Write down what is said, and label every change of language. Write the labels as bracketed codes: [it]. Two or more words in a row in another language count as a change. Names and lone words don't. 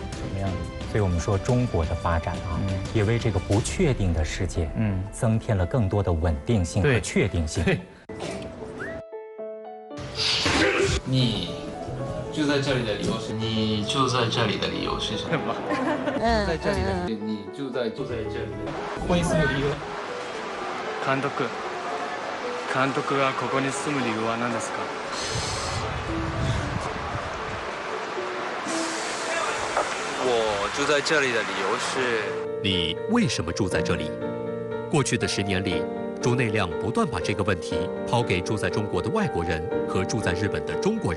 [zh] 所以我们说中国的发展也为这个不确定的世界增添了更多的稳定性和确定性。你住在这里的理由是什么？在这里的你住在这里。 [ja] ここに住む理由？監督がここに住む理由は何ですか？ [zh] 我住在这里的理由是，你为什么住在这里？过去的10年里，竹内亮不断把这个问题抛给住在中国的外国人和住在日本的中国人。